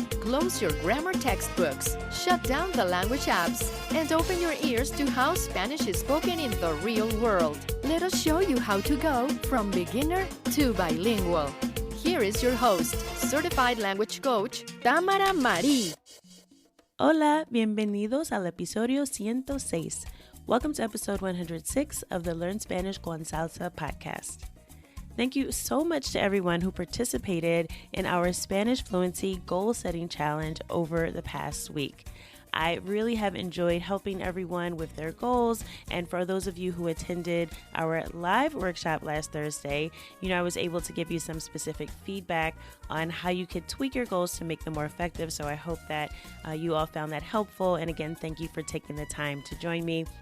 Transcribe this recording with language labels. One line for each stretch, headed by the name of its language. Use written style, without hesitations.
English: Close your grammar textbooks, shut down the language apps, and open your ears to how Spanish is spoken in the real world. Let us show you how to go from beginner to bilingual. Here is your host, certified language coach, Tamara Marie.
Spanish: Hola, bienvenidos al episodio 106.
English: Welcome to episode 106 of the Learn Spanish Con Salsa podcast. Thank you so much to everyone who participated in our Spanish Fluency Goal Setting Challenge over the past week. I really have enjoyed helping everyone with their goals, and for those of you who attended our live workshop last Thursday, I was able to give you some specific feedback on how you could tweak your goals to make them more effective, so I hope that you all found that helpful, and again, thank you for taking the time to join me.